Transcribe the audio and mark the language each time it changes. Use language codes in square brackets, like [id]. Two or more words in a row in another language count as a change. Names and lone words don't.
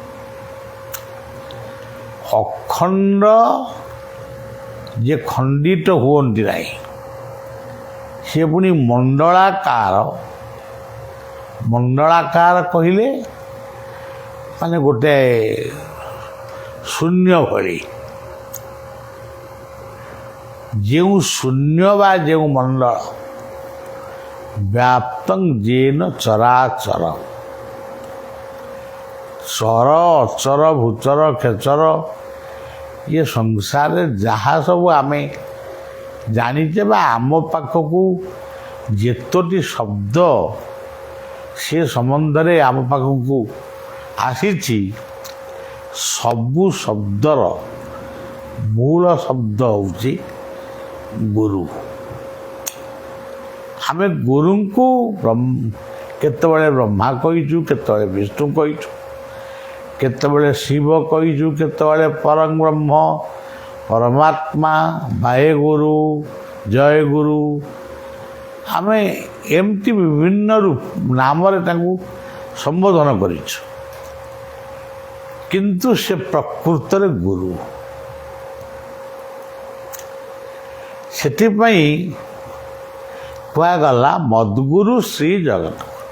[or] ଅଖଣ୍ଡ ଯେ ଖଣ୍ଡିତ ହୁଅନ୍ତି ନାହିଁ, ସେ ପୁଣି ମଣ୍ଡଳାକାର। ମଣ୍ଡଳାକାର କହିଲେ ମାନେ ଗୋଟେ ଶୂନ୍ୟ ଭଳି, ଯୋ ଶୂନ୍ୟ ବା ଯୋ ମଣ୍ଡଳ [sa] व्याप्तं येन चराचर, [or] ଚର ଅଚର ଭୂଚର ଖେଚର ଏ ସଂସାର ଯାହା ସବୁ ଆମେ ଜାଣିଛେ ବା ଆମ ପାଖକୁ ଯେତେଟି ଶବ୍ଦ ସେ ସମ୍ବନ୍ଧରେ ଆମ ପାଖକୁ ଆସିଛି, ସବୁ ଶବ୍ଦର ମୂଳ ଶବ୍ଦ ହେଉଛି ଗୁରୁ। ଆମେ ଗୁରୁ କୁ କେତେବେଳେ ବ୍ରହ୍ମା କହୁଛୁ, କେତେବେଳେ ବିଷ୍ଣୁ କହୁଛୁ, କେତେବେଳେ ଶିବ କହୁଛୁ, କେତେବେଳେ ପରମ ବ୍ରହ୍ମ ପରମାତ୍ମା ୱାହେ ଗୁରୁ ଜୟ ଗୁରୁ ଆମେ ଏମିତି ବିଭିନ୍ନ ରୂପ ନାମ ରେ ତାଙ୍କୁ ସମ୍ବୋଧନ କରୁଛୁ, କିନ୍ତୁ ସେ ପ୍ରକୃତ ରେ ଗୁରୁ। ସେଥିପାଇଁ କୁହାଗଲା ମଦ୍ଗୁରୁ ଶ୍ରୀ ଜଗତ।